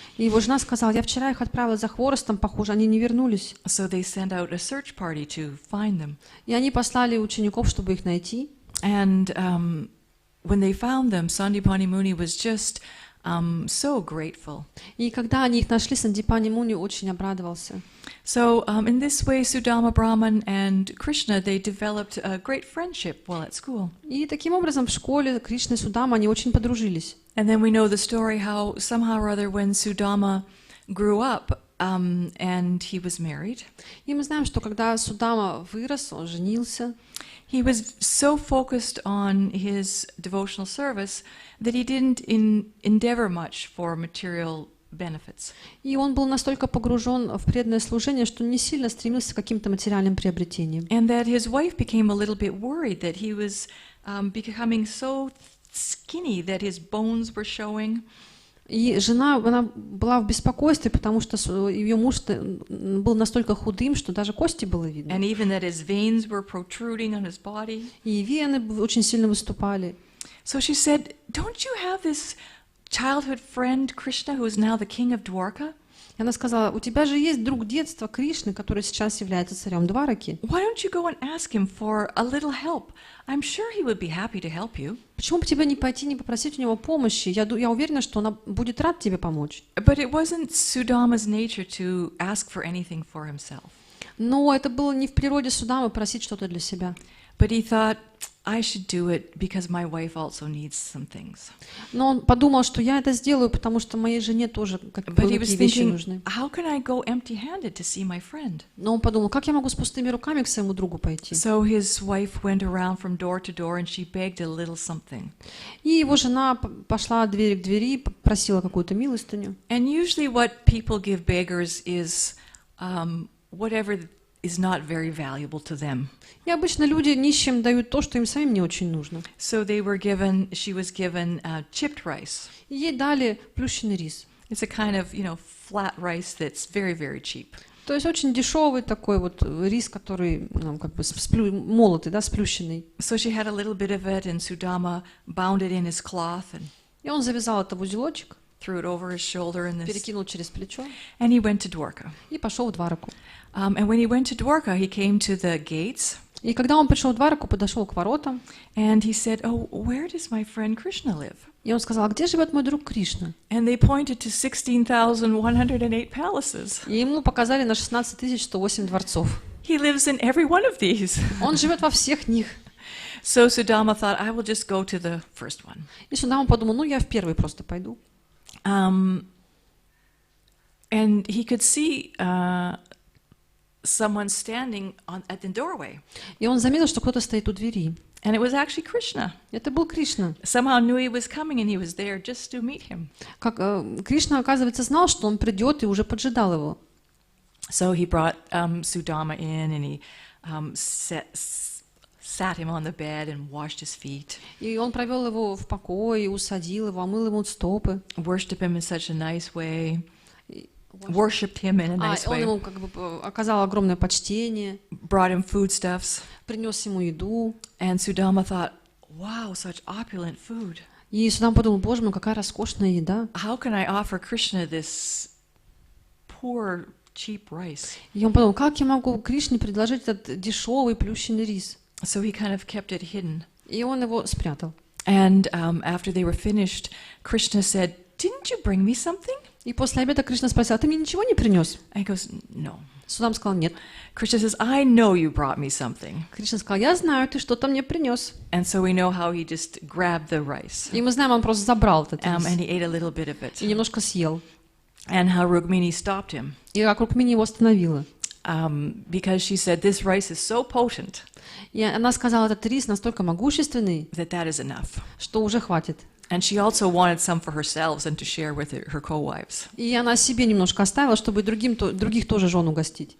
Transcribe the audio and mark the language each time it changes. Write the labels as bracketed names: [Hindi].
[Russian] И его жена сказала, я вчера их отправила за хворостом, похоже, они не вернулись. [English] So they sent out a search party to find them. [Russian] И они послали учеников, чтобы их найти. [English] And when they found them, Sandipani Muni was just so grateful. [Russian] И когда они их нашли, Сандипани Муни очень обрадовался. [English] So in this way, Sudama Brahman and Krishna, they developed a great friendship while at school. [Russian] И таким образом в школе Кришна и Судама, они очень подружились. [English] And then we know the story how somehow or other when Sudama grew up and he was married. [Russian] И мы знаем, что когда Судама вырос, он женился. [English] He was so focused on his devotional service that he didn't endeavor much for material benefits. [Russian] И он был настолько погружен в преданное служение, что не сильно стремился к каким-то материальным приобретениям. [English] And that his wife became a little bit worried that he was becoming so skinny that his bones were showing. [Russian] И жена, она была в беспокойстве, потому что ее муж был настолько худым, что даже кости было видно. [English] And even that his veins were protruding on his body. [Russian] И вены очень сильно выступали. [English] So she said, "Don't you have this childhood friend Krishna who is now the king of Dwarka?" [Russian] И она сказала, у тебя же есть друг детства Кришны, который сейчас является царем Двараки. [English] Why don't you go and ask him for a little help? I'm sure he would be happy to help you. [Russian] Почему бы тебе не пойти, не попросить у него помощи? Я уверена, что он будет рад тебе помочь. [English] But it wasn't Sudama's nature to ask for anything for himself. [Russian] Но это было не в природе Судамы просить что-то для себя. [English] But he thought, I should do it because my wife also needs some things. [Russian] Но он подумал, что я это сделаю, потому что моей жене тоже какие-то вещи нужны. [English] How can I go empty-handed to see my friend? [Russian] Но он подумал, как я могу с пустыми руками к своему другу пойти? [English] So his wife went around from door to door and she begged a little something. [Russian] И его жена пошла от двери к двери, просила какую-то милостыню. [English] And usually what people give beggars is whatever is not very valuable to them. [Russian] И обычно люди нищим дают то, что им самим не очень нужно. [English] So she was given chipped rice. [Russian] И ей дали плющенный рис. [English] It's a kind of, flat rice that's very, very cheap. [Russian] То есть очень дешевый такой вот рис, который как бы молотый, да, сплющенный. [English] So she had a little bit of it, and Sudama bound it in his cloth and [Russian] И он завязал это в узелочек, [English] threw it over his shoulder and [Russian] перекинул через плечо [English] and he went to Dwarka. [Russian] и пошел в Двараку. [English] And when he went to Dwarka, he came to the gates. [Russian] И когда он пришел в Двараку, подошел к воротам, [English] and he said, "Oh, where does my friend Krishna live?" [Russian] и он сказал: «А где живет мой друг Кришна?» [English] And they pointed to 16,108 palaces. [Russian] И ему показали на 16 108 дворцов. [English] He lives in every one of these. [Russian] Он живет во всех них. [English] So Sudama thought, I will just go to the first one. [Russian] И Судама подумал: ну, я в первый просто пойду. [English] And he could see someone standing at the doorway. [Russian] И он заметил, что кто-то стоит у двери. [English] And it was actually Krishna. [Russian] Это был Кришна. [English] Somehow knew he was coming and he was there just to meet him. [Russian] Кришна, оказывается, знал, что он придет, и уже поджидал его. [English] So he brought Sudama in and he sat him on the bed and washed his feet. [Russian] И он провел его в покое, усадил его, омыл ему стопы. [English] Worshipped him in such a nice way. Worshipped him in a nice [Russian] Он [English] way. [Russian] ему как бы оказал огромное почтение. [English] Brought him foodstuffs. [Russian] Принес ему еду. [English] And Sudama thought, wow, such opulent food. [Russian] И Судама подумал: боже мой, какая роскошная еда. [English] How can I offer Krishna this poor, cheap rice? [Russian] И он подумал: как я могу Кришне предложить этот дешевый плющенный рис? [English] So he kind of kept it hidden. [Russian] И он его спрятал. [English] And after they were finished, Krishna said, "Didn't you bring me something?" [Russian] И после обеда Кришна спросил: а ты мне ничего не принес? [English] And he goes, "No." [Russian] Судам сказал: нет. [English] Krishna says, "I know you brought me something." [Russian] Кришна сказал: я знаю, ты что-то мне принес. [English] And so we know how he just grabbed the rice. [Russian] И мы знаем, он просто забрал этот рис. [English] And he ate a little bit of [Russian] И [English] it. [Russian] немножко съел. [English] And how Rukmini stopped him. [Russian] И вокруг меня его остановила. [English] Because she said, this rice is so potent [Russian] И она сказала: этот рис настолько могущественный, [English] that is enough. [Russian] что уже хватит. [English] And she also wanted some for herself and to share with her co-wives. [Russian] И она себе немножко оставила, чтобы других тоже жен угостить.